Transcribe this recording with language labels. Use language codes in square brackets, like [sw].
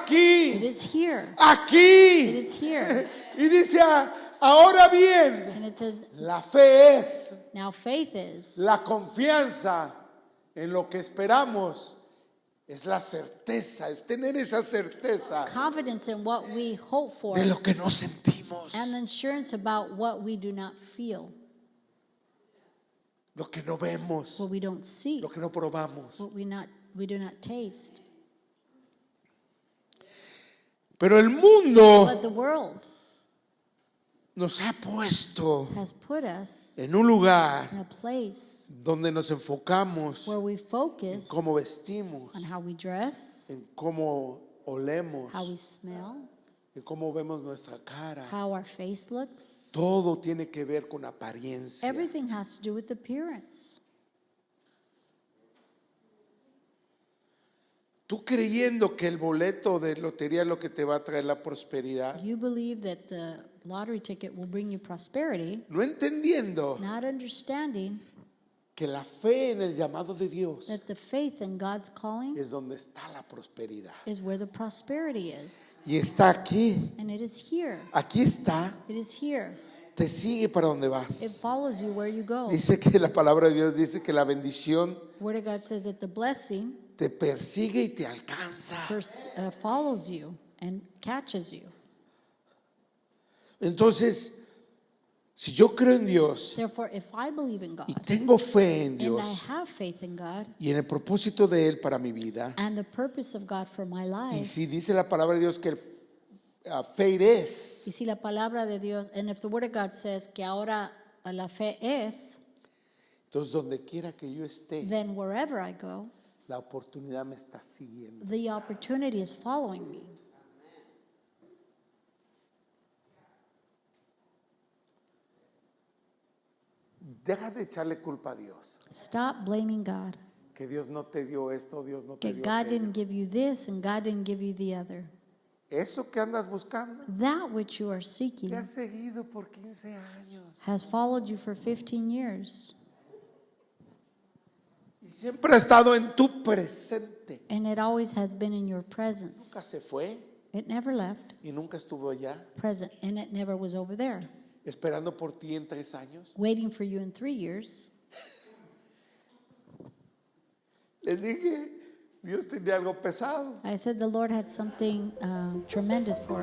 [es] aquí, [en] is here. It [es] aquí. [en] is here. [es] Y dice, ahora bien, [en] And it says, [es] la fe es [en] now faith is. [es] la confianza en lo que esperamos, es la certeza, es tener esa certeza [en] Confidence in what we hope for. [es] de lo que no sentimos, [en] And assurance about what we do not feel. [es] lo que no vemos, [en] What we don't see. [es] lo que no probamos. [en] What we do not taste. [es] Pero el mundo [en] But the world [es] nos ha puesto [en] has put us [es] en un lugar [en] in a place [es] donde nos enfocamos [en] where we [es] en [en] focus [es] cómo vestimos, [en] on how we dress, [es] en cómo olemos, [en] how we smell, [es] en cómo vemos nuestra cara. [en] how our face looks. [es] Todo tiene que ver con apariencia. [en] Everything has to do with appearance. [es] Tú creyendo que el boleto de lotería es lo que te va a traer la prosperidad, [en] You believe that the lottery ticket will bring you prosperity, [es] no entendiendo [en] not understanding [es] que la fe en el llamado de Dios [en] that the faith in God's calling [es] es donde está la prosperidad. [en] is where the prosperity is. [es] Y está aquí, [en] And it is here. [es] aquí está, [en] It is here. [es] te sigue para donde [en] It [es] vas. [en] follows you where you go. [es] Dice que la palabra de Dios dice que la bendición [en] Word of God says that the blessing [es] te persigue y te alcanza. [en] follows you and catches you. [es] Entonces, si yo creo en Dios [en] Therefore, if I believe in [es] y [en] God [es] tengo fe en [en] and I [es] Dios [en] have faith in God [es] y en el propósito de Él para mi vida, [en] and the purpose of God for my [es] y [en] life, [es] si dice la palabra de Dios que fe es, y si la palabra de Dios, [en] and if the Word of God says [es] que ahora la fe es, entonces donde quiera que yo esté, [en] then wherever I go, [es] la oportunidad me está siguiendo. [en] the opportunity is following me. [es] Deja de echarle culpa a Dios. [en] Stop blaming God. [es] Que Dios no te dio esto, Dios no te Que dio [en] God [es] aquello. [en] didn't give you this and God didn't give you the other. [es] Eso que andas buscando [en] That which you are [es] te [en] seeking [es] ha seguido por 15 años. [en] has followed you for 15 years. [es] Y siempre ha estado en tu presente. [en] And it always has been in your [es] Nunca [en] presence. [es] se fue [en] It never left, [es] y nunca estuvo allá [en] present, and it never was over there, [es] esperando por ti en 3 años. [en] waiting for you in 3 years. [es] Les dije, Dios tenía algo pesado. [en] I said the Lord had something tremendous for